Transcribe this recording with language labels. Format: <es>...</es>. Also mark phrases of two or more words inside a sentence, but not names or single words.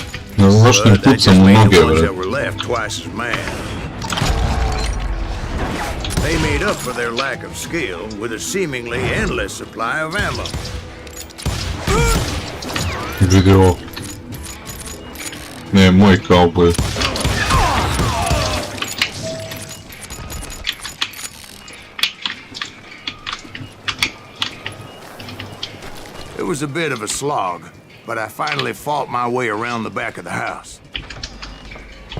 <sr>Ne znam zašto im</sr> <en>But that</en> <sr>pucam</sr> <en>just</en> <sr>u</sr> <en>made</en> <sr>noge,</sr> <en>the ones</en> <sr>bre.</sr> <en>that were left twice as mad. They made up for their lack of skill with a seemingly endless supply of ammo.</en> <sr>Vidi ovo. Ne, moj kauboj.</sr> <en>It was a bit of a slog, but I finally fought my way around the back of the house.</en>